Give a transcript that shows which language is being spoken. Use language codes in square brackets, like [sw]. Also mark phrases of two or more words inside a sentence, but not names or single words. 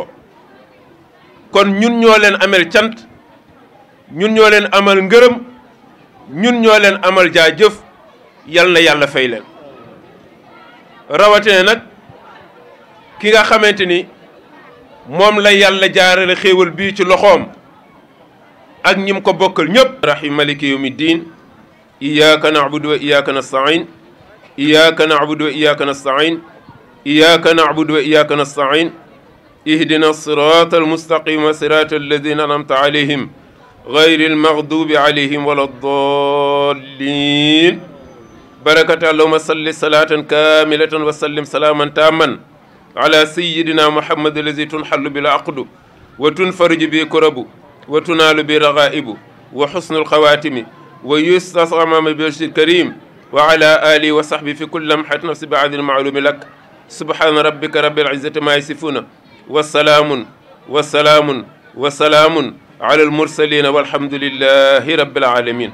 [wo] kon ñun ñoo leen amel cant, ñun ñoo leen amal ngërëm, ñun ñoo leen amal jaajëf, yal na yàlla fay leen. rawatina nag ki nga xamante ni moom la yàlla jaarale xéewal bii ci loxoom ak ñim ko bokkal ñëpp. [ar] الرحيم مالك يوم الدين إياك نعبد وإياك نستعين إياك نعبد وإياك نستعين إياك نعبد وإياك نستعين اهدنا الصراط المستقيم صراط الذين أنعمت عليهم غير المغضوب عليهم ولا الضالين. بركة اللهم صل صلاة كاملة وسلم سلاما تاما على سيدنا محمد الذي تنحل به العقد وتنفرج به الكرب وتنال به الرغائب وحسن الخواتيم ويستسقى بوجهه الكريم وعلى آله وصحبه في كل لمحة ونفس بعدد معلوم لك سبحان ربك رب العزة عما يصفون وسلام وسلام وسلام على المرسلين والحمد لله رب العالمين.